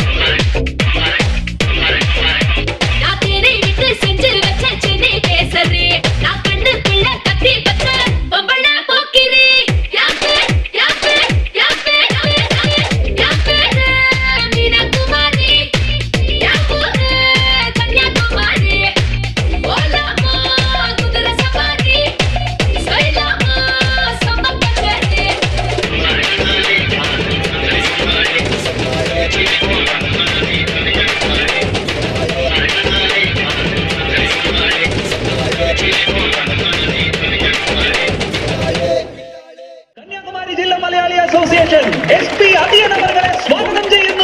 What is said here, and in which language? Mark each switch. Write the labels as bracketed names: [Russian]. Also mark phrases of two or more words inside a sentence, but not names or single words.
[Tamil] நான் தேரை விட்டு செஞ்சு வச்ச சென்னை கேசரி நான் கண்ணுக்குள்ள கத்தி வச்ச பொம்பள போக்கிரி யாப்பே யாப்பே யாப்பே யாப்பே மீனாகுமாரி யாப்பூரு கன்னியாகுமாரி ஓலாமா குதிரை சவாரி சைலாமா சம்ம பச்சரி [Malayalam] കന്യാകുമാരി ജില്ലാ മലയാളി അസോസിയേഷൻ SP അധിയൻ അവരെ സ്വാഗതം ചെയ്യുന്നു.